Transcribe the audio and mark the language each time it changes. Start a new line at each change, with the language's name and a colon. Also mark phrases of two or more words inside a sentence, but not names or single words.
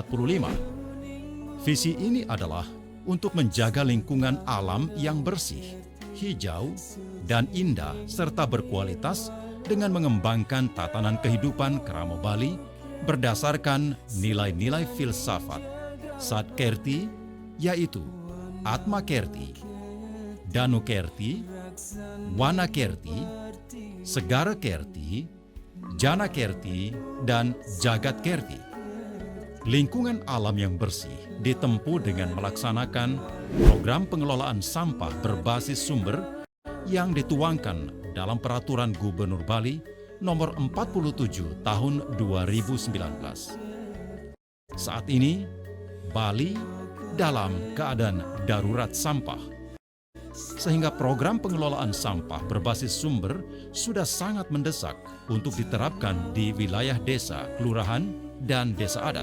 Indonesian: Visi ini adalah untuk menjaga lingkungan alam yang bersih, hijau, dan indah serta berkualitas dengan mengembangkan tatanan kehidupan Keramo Bali berdasarkan nilai-nilai filsafat Satkerti, yaitu Atma Kerti, Danu Kerti, Wana Kerti, Segara Kerti, Jana Kerti, dan Jagat Kerti. Lingkungan alam yang bersih ditempuh dengan melaksanakan program pengelolaan sampah berbasis sumber yang dituangkan dalam Peraturan Gubernur Bali Nomor 47 Tahun 2019. Saat ini, Bali dalam keadaan darurat sampah, sehingga program pengelolaan sampah berbasis sumber sudah sangat mendesak untuk diterapkan di wilayah desa, kelurahan, dan desa adat.